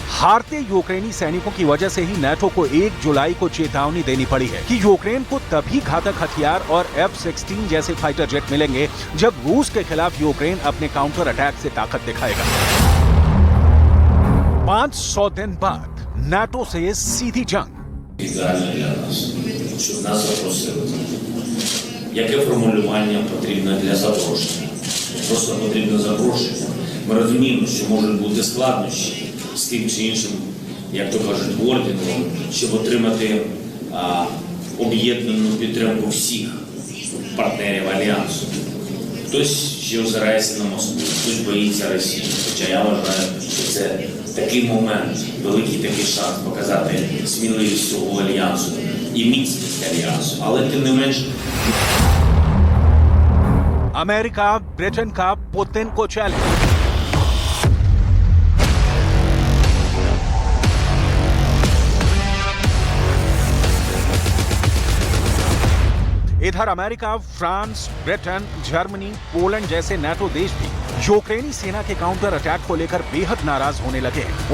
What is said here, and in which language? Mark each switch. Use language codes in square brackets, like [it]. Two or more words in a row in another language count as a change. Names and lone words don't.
[hi] हारते यूक्रेनी सैनिकों की वजह से ही नाटो को 1 जुलाई को चेतावनी देनी पड़ी है कि यूक्रेन को तभी घातक हथियार और F-16 जैसे [en] fighter jet [hi] मिलेंगे जब रूस के खिलाफ यूक्रेन अपने [en] counter attack [hi] से ताकत दिखाएगा। 500 दिन बाद नाटो से सीधी जंग। [uk] Ідеально для нас, щоб нас запросили. Яке формулювання потрібно для запрошення? Просто потрібно запрошення. Ми розуміємо, що можуть бути складнощі з тим чи іншим, як то кажуть, орденом, щоб отримати об'єднану підтримку всіх партнерів Альянсу. Хтось ще озирається на Москву, хтось боїться Росії. Хоча я вважаю, що це такий момент, великий такий шанс показати сміливість всього Альянсу і міцність Альянсу. Але тим не менш... [hi] अमेरिका, ब्रिटेन का पुतिन को चैलेंज। इधर अमेरिका, फ्रांस, ब्रिटेन, जर्मनी, पोलैंड जैसे नाटो देश भी यूक्रेनी सेना के [en] counter attack [hi] को लेकर बेहद नाराज होने लगे हैं।